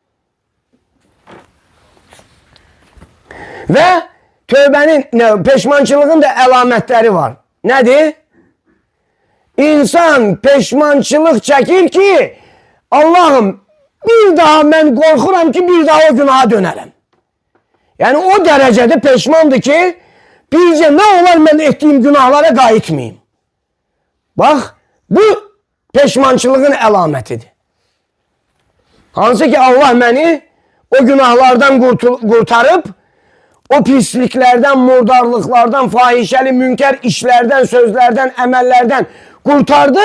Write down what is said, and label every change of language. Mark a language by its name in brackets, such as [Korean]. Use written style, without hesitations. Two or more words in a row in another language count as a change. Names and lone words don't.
[Azerbaijani] Ve tövbenin, peşmançılığın da əlamətləri var. [Turkish] Nedir? İnsan peşmançılık çekir ki Allah'ım bir daha ben korkuram ki bir daha o günaha dönerim. Yani o derecede [Azerbaijani] peşmandı ki bircə nə olar mən etdiyim günahlara qayıtmayayım. Bax, bu peşmançılığın əlamətidir. Hansı ki Allah məni o günahlardan qurtarıb, o pisliklərdən, murdarlıqlardan, fahişəli, münkər işlərdən, sözlərdən, əməllərdən qurtardı.